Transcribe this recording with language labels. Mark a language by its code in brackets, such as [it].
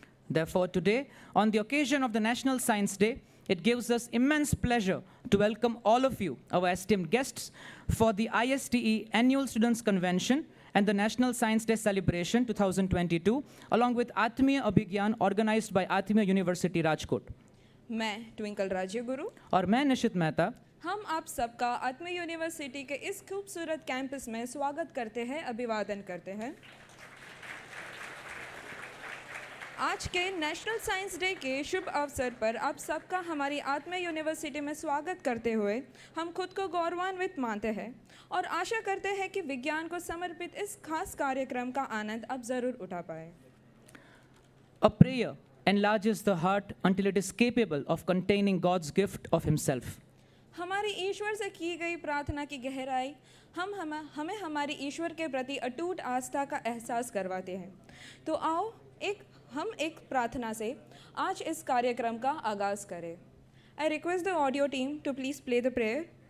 [en] Therefore, today, on the occasion of the National Science Day, it gives us immense pleasure to welcome all of you, our esteemed guests, for the ISTE Annual Students' Convention and the National Science Day Celebration 2022, along with Atmiya Abhigyan organized by Atmiya University, Rajkot. [hi] मैं twinkle राज्य गुरु और मैं निशित मेहता हम आप सबका आत्मीय university के इस खूबसूरत कैंपस में स्वागत करते हैं, अभिवादन करते हैं। आज के नेशनल साइंस डे के शुभ अवसर पर आप सबका हमारी आत्मीय यूनिवर्सिटी में स्वागत करते हुए हम खुद को गौरवान्वित मानते हैं और आशा करते हैं कि विज्ञान को समर्पित इस खास कार्यक्रम का आनंद आप ज़रूर उठा पाएं। [en] A prayer enlarges the heart until it is capable of containing God's gift of Himself. [hi] हमारी ईश्वर से की गई प्रार्थना की गहराई हमें हमारी ईश्वर के प्रति अटूट आस्था का एहसास करवाते हैं। तो आओ हम एक प्रार्थना से आज इस कार्यक्रम का आगाज करें। [en] I request the audio team to please play the prayer.